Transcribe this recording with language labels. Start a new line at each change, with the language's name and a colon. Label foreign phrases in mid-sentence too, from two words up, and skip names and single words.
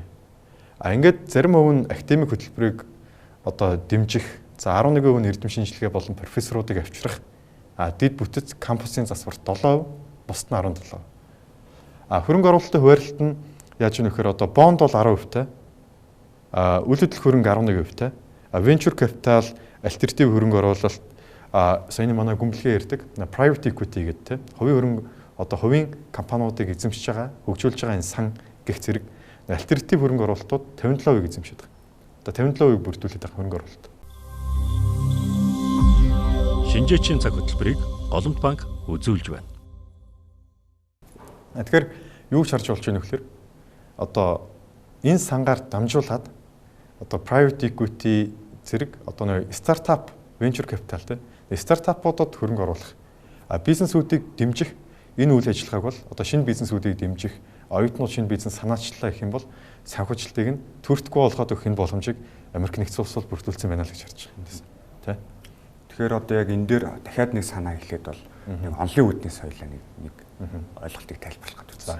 Mongolian: Ингээд зарим хувь нь академик хөтөлбөрийг одоо дэмжих, за 11% нь эрдэм шинжилгээ болон профессоруудыг авчрах, дид бүтэц кампусын засварт 7%, бусд нь 17%. Хөрөнгө оруулалтын хуваарлалт нь яаж вэ гэхээр одоо бонд бол 10%-тай, үйл хөдлөх хөрөнгө 11%-тай,
English: venture capital,
Mongolian: альтернатив хөрөнгө оруулалт, саяны манай гүнбэлгээ ярьдаг
English: private equity
Mongolian: гэдэг те хувийн хөрөнгө одоо хувийн компаниудыг эзэмшиж байгаа, хөгжүүлж байгаа энэ сан гэх зэрэг альтернатив хөрөнгө оруулалтууд 57%-ийг эзэмшиж байгаа. Одоо 57%-ийг бүрдүүлээд байгаа хөрөнгө оруулалт. Шинжээчийн цаг хөтөлбөрийг Голомт банк үзүүлж байна. Тэгэхээр юу ч харж болж байна вэ гэхээр одоо энэ сангаар дамжуулаад одоо
English: private equity
Mongolian: зэрэг одоо нэг стартап
English: venture capital
Mongolian: те стартапуудад хөрөнгө оруулах, бизнесүүдийг дэмжих энэ үйл ажиллагааг бол одоо шинэ бизнесүүдийг дэмжих, оюутнууд шинэ бизнес санаачлалаа гэх юм бол санхүүжилтийг нь төртгөө болгоод өгөх энэ боломжийг Америк нэгдсэн улс бол бүрдүүлсэн байна л гэж харж байгаа юм тийм. Тэгэхээр одоо яг энэ дээр дахиад нэг санаа хэлээд бол нэг онлын үүдний соёлоо нэг ойлголтыг тайлбарлах гэдэг үзсэн.